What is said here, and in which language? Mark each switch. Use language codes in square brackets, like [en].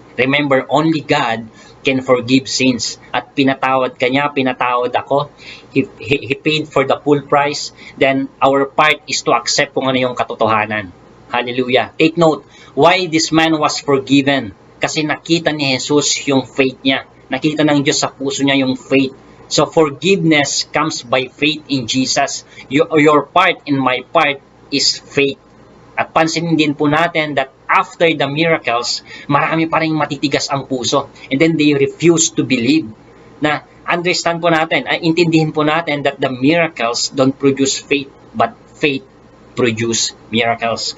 [en] Remember, only God can forgive sins. [tl] At pinatawad ka niya, pinatawad ako. [en] He paid for the full price. Then, our part is to accept [tl] kung ano yung katotohanan. [en] Hallelujah. Take note, why this man was forgiven? [tl] Kasi nakita ni Jesus yung faith niya. Nakita ng Diyos sa puso niya yung faith. [en] So, forgiveness comes by faith in Jesus. Your part and my part is faith. [tl] At pansinin din po natin [en] that after the miracles, [tl] marami pa rin matitigas ang puso. [en] And then they refuse to believe. Na understand po natin, [tl] intindihin po natin [en] that the miracles don't produce faith, but faith produce miracles.